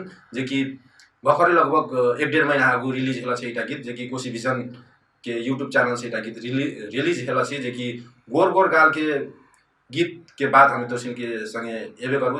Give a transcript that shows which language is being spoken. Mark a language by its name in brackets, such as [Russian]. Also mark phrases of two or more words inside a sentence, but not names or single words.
[Maithili] जेकि भर्खरै लगभग 1-1.5 महीना आगू रिलीज हेला छ इटा गीत। जेकि कोशी विजन के यूट्यूब चैनल से इटा गीत रिलीज हेला छ। जेकि गोर गोर गाल के गीत के बाद हमें तोसिन के संगे एबे करबो।